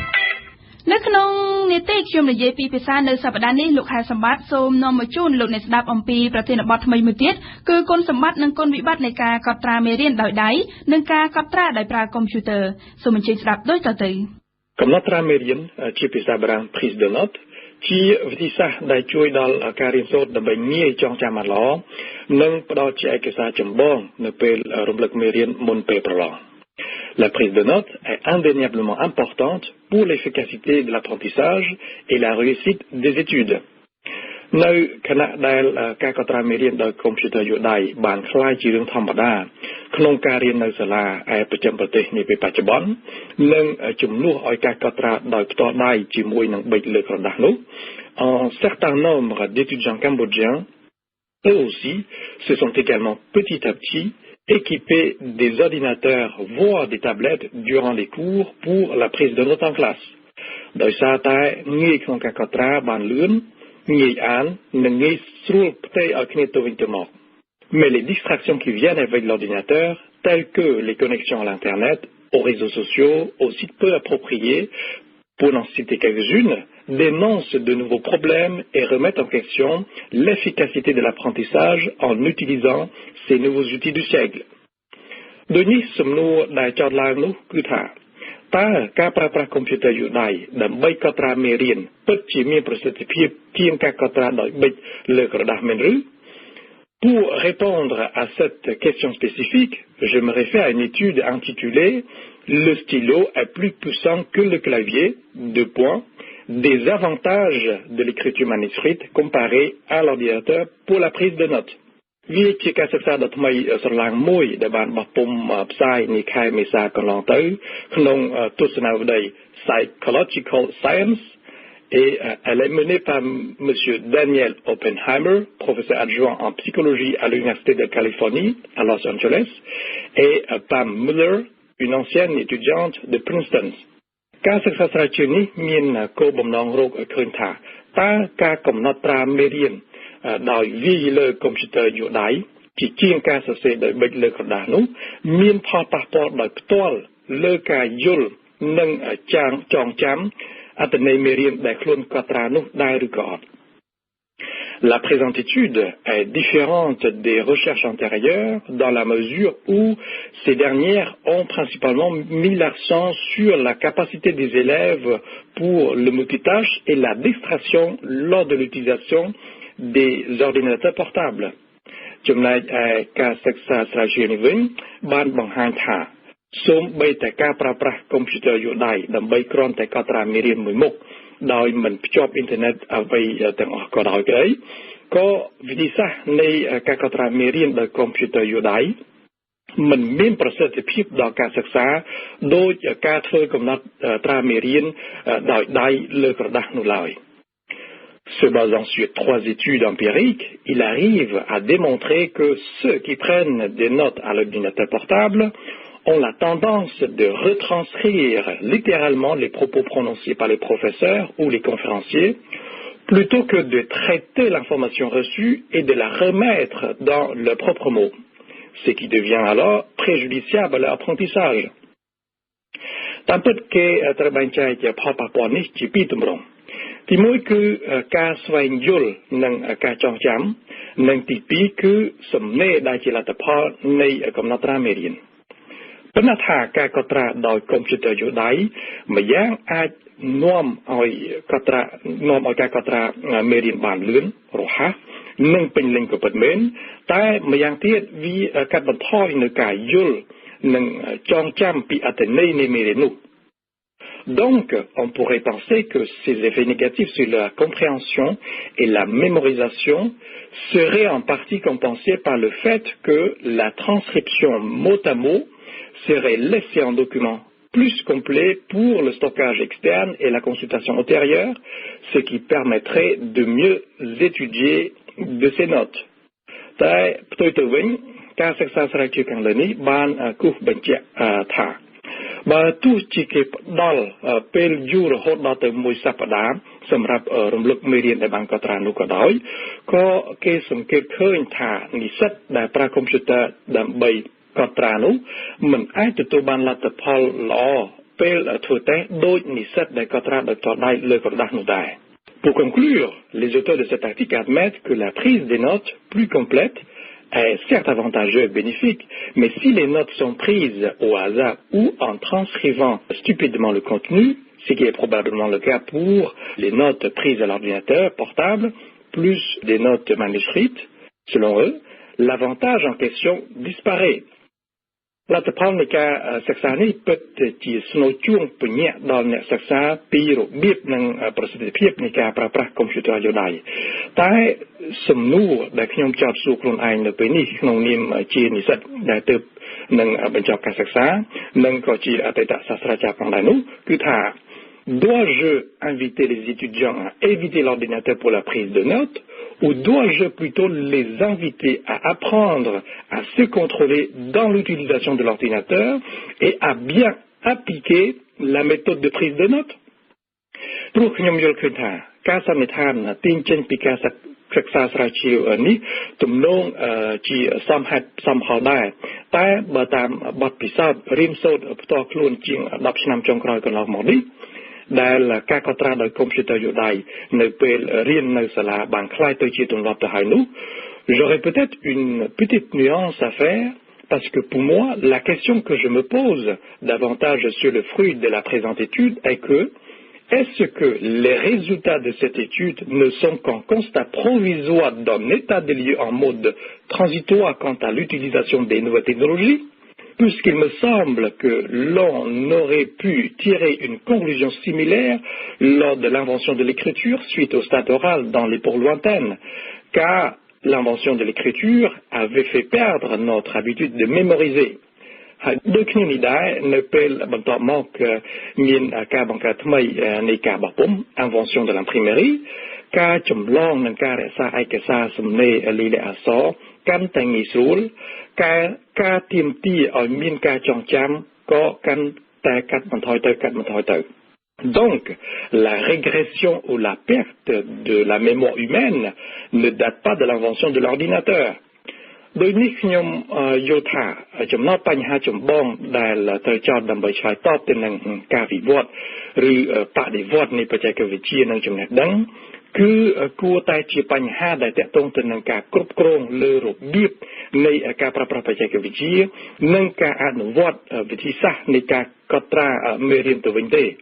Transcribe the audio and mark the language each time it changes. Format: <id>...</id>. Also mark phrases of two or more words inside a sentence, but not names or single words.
<km>នៅក្នុងនេតិខ្ញុំនិយាយពីភាសានៅសប្តាហ៍នេះលោកខែសម្បត្តិសូមនាំមកជូនលោកអ្នកស្ដាប់អំពីប្រធានបទថ្មីមួយទៀតគឺគុណសម្បត្តិនិងគុណវិបត្តិនៃការកត់ត្រាមេរៀនដោយដៃនិងការកត់ត្រាដោយប្រើកុំព្យូទ័រសូមអញ្ជើញស្ដាប់ដូចតទៅ កំណត់ត្រាមេរៀនជាភាសាបារាំង</km> <fr>prise de note</fr> <km>ជាវិធីសាស្ត្រដែលជួយដល់ការរៀនសូត្រដើម្បីងាយចងចាំបានល្អនិងផ្ដល់ជាឯកសារចម្បងនៅពេលរំលឹកមេរៀនមុនពេលប្រឡង</km> <fr>La prise de notes est indéniablement importante pour l'efficacité de l'apprentissage et la réussite des études.</fr> <km>នៅខណៈដែលការកត់ត្រាមេរៀនដោយកុំព្យូទ័រយួរដៃបានក្លាយជារឿងធម្មតាក្នុងការរៀននៅសាលាឯប្រចាំប្រទេសនាពេលបច្ចុប្បន្ននិងជំនួសឲ្យការកត់ត្រាដោយផ្ទាល់ដៃជាមួយនឹងប៊ិចលើក្រដាសនោះ</km> <fr>Un certain nombre d'étudiants cambodgiens eux aussi se sont également petit à petit équipés des ordinateurs voire des tablettes durant les cours pour la prise de notes en classe</fr> <km>ដោយសារតែងាយក្នុងការកត់ត្រាបានលឿនងាយអាននិងងាយស្រួលផ្ទៃឲ្យ គ្នាទៅវិញទៅមក</km> <fr>Mais les distractions qui viennent avec l'ordinateur telles que les connexions à l'internet aux réseaux sociaux aux sites peu appropriés pour n'en citer quelques-unes dénoncent de nouveaux problèmes et remettent en question l'efficacité de l'apprentissage en utilisant ces nouveaux outils du siècle</fr> <km>ដូចនេះសំណួរដែលចោទឡើងនោះគឺថាតើការប្រើប្រាស់កុំព្យូទ័រយួរដៃដើម្បីកត់ត្រាមេរៀនពិតជាមានប្រសិទ្ធភាពជាងការកត់ត្រាដោយប៊ិចលើក្រដាសមែនឬ</km> <fr>Pour répondre à cette question spécifique, je me réfère à une étude intitulée Le stylo est plus puissant que le clavier, 2 points, des avantages de l'écriture manuscrite comparée à l'ordinateur pour la prise de notes.</fr> <km>វាជាការសិក្សាដ៏ថ្មីស្រឡាងមួយដែលបានបោះពុម្ពផ្សាយនាខែមេសាកន្លងទៅក្នុងទស្សនាវដ្តី Psychological Science</km> <fr>et elle est menée par M. Daniel Oppenheimer, professeur adjoint en psychologie à l'Université de Californie à Los Angeles, et Pam Muller, une ancienne étudiante de Princeton.</fr> <km>ការសិក្សាស្រាវជ្រាវនេះមានគោលបំណងរកឃើញថាតើការកំណត់ត្រាមេរៀនដោយវាយលើកុំព្យូទ័រយួរដៃជាងការសរសេរដោយប៊ិចលើក្រដាសនោះមានផលប៉ះពាល់ដោយផ្ទាល់លើការយល់និងចងចាំអត្ថន័យមេរៀនដែលខ្លួនកត់ត្រានោះដែរឬក៏អត់</km> <fr>La présente étude est différente des recherches antérieures dans la mesure où ces dernières ont principalement mis l'accent sur la capacité des élèves pour le multitâche et la distraction lors de l'utilisation des ordinateurs portables.</fr> <km>ចំណែកឯការសិក្សាស្រាវជ្រាវនេះវិញបានបង្ហាញថាសូម្បីតែការប្រើប្រាស់កុំព្យូទ័រយួរដៃដើម្បីគ្រាន់តែកត់ត្រាមេរៀនមួយមុខដោយមិន ភ្ជាប់អ៊ីនធឺណិតអ្វីទាំងអស់ក៏ដោយក្តីក៏វិធីសាស្ត្រនៃការកត់ត្រាមេរៀនដោយកុំព្យូទ័រយួរដៃមិនមានប្រសិទ្ធ ភាពដល់ការសិក្សាដោយការធ្វើកំណត់ត្រាមេរៀនដោយដៃលើក្រដាសនោះ</km> <fr>ឡើយ Se basant sur 3 études empiriques, il arrive à démontrer que ceux qui prennent des notes à l'ordinateur portable ont la tendance de retranscrire littéralement les propos prononcés par les professeurs ou les conférenciers, plutôt que de traiter l'information reçue et de la remettre dans leurs propres mots, ce qui devient alors préjudiciable à leur apprentissage.</fr> <km>តាមពិតគេត្រូវបែងចែកផលប៉ះពាល់នេះជាពីរទម្រង់ទី1គឺការស្វែងយល់និងការចងចាំនិងទី2គឺសំណេរដែលជាលទ្ធផល នៃកំណត់ត្រាមេរៀនប៉ុន្តែថាការកត់ត្រាដោយកុំព្យូទ័រយួរដៃម្យ៉ាងអាចនាំឲ្យការកត់ត្រាមេរៀន បានលឿនរហ័សនិងពេញលេញក៏ពិតមែនតែម្យ៉ាងទៀតវាកាត់បន្ថយនៅការយល់ និងចងចាំពីអត្ថន័យនៃមេរៀននោះ</km> <fr>Donc, on pourrait penser que ces effets négatifs sur la compréhension et la mémorisation seraient en partie compensés par le fait que la transcription mot à mot serait laissée en document plus complet pour le stockage externe et la consultation ultérieure, ce qui permettrait de mieux étudier de ces notes.</fr> <km>តែផ្ទុយទៅវិញការសិក្សាស្រាវជ្រាវខាងលើនេះបានគូសបញ្ជាក់ថាបើទោះជាគេផ្ដល់ពេលយូររហូតដល់ទៅមួយសប្តាហ៍សម្រាប់រំលឹកមេរៀនដែលបានក ត់ត្រានោះក៏ដោយក៏គេសង្កេតឃើញថានិស្សិតដែលប្រើកុំព្យូទ័រដើម្បីកត់ត្រានោះមិនអាចទទួល បានលទ្ធផលល្អពេលធ្វើតេស្តដូចនិស្សិតដែលកត់ត្រាដោយផ្ទាល់ដៃលើក្រដាសនោះដែរ</km> <fr>Pour conclure, les auteurs de cet article admettent que la prise des notes plus complète est certes avantageuse et bénéfique, mais si les notes sont prises au hasard ou en transcrivant stupidement le contenu, ce qui est probablement le cas pour les notes prises à l'ordinateur portable, plus des notes manuscrites, selon eux, l'avantage en question disparaît.</fr> <km>លទ្ធផលនៃការសិក្សានេះពិតជាស្នូលជួងពញាក់ដល់អ្នកសិក្សាពីរបៀបនិងប្រសិទ្ធភាពនៃការប្រើប្រាស់កុំព្យូទ័រយកដៃតែសំណួរដែលខ្ញុំចោទសួរខ្លួនឯងនៅពេលនេះក្នុងនាមជានិស្សិតដែលទើបនឹងបញ្ចប់ការសិក្សានិងក៏ជាអតីតសាស្ត្រាចារ្យផងដែរនោះគឺថា</km> <fr>Dois-je inviter les étudiants à éviter l'ordinateur pour la prise de notes ou dois-je plutôt les inviter à apprendre à se contrôler dans l'utilisation de l'ordinateur et à bien appliquer la méthode de prise de notes?</fr> <km>ព្រោះខ្ញុំយល់ឃើញថាការសន្និដ្ឋានទាញចេញពីការសិក្សាស្រាវជ្រាវនេះទំនងជាសមហេតុសមផលដែរតែបើតាម បទពិសោធន៍រៀនសូត្រផ្ទាល់ខ្លួនជាង10ឆ្នាំចុងក្រោយកន្លងមកនេះដែលការកត់ត្រាដោយកុំព្យូ ទ័រយកដៃនៅពេលរៀននៅសាលាបានខ្លាយទៅជាទម្លាប់ទៅហើយនោះ</km> <fr>J'aurais peut-être une petite nuance à faire parce que pour moi la question que je me pose davantage sur le fruit de la présente étude est que est-ce que les résultats de cette étude ne sont qu'un constat provisoire d'un état des lieux en mode transitoire quant à l'utilisation des nouvelles technologies? Puisqu'il me semble que l'on aurait pu tirer une conclusion similaire lors de l'invention de l'écriture suite au stade oral dans l'époque lointaine, car l'invention de l'écriture avait fait perdre notre habitude de mémoriser.</fr> <km>ដូចគ្នានេះដែរនៅពេលបន្ទាប់មកមានការបង្កើតថ្មីនៃការបោះពុម្ព</km> <fr>invention de l'imprimerie</fr> <km>ការចម្លងនិងការរក្សាឯកសារសំណេរលីលាអក្សរកាន់តែងាយស្រួលការទាមទារឲ្យមានការចងចាំក៏កាន់តែកាត់បន្ថយទៅ</km> <fr>Donc, la régression ou la perte de la mémoire humaine ne date pas de l'invention de l'ordinateur.</fr> <km>ដោយនេះខ្ញុំយល់ថាចំណុចបញ្ហាចម្បងដែលត្រូវចោទដើម្បីឆ្លើយតបទៅនឹងការវិវត្តឬបដិវត្តនៃបច្ចេកវិទ្យានិងចំណេះដឹងគឺគួរតែជាបញ្ហាដែលទាក់ទងទៅនឹងការគ្រប់គ្រងលើរបៀបនៃការប្រើប្រាស់បច្ចេកវិទ្យានិងការអនុវត្តវិធីសាស្ត្រនៃការកត់ត្រាមេរៀនទៅវិញទេ</km>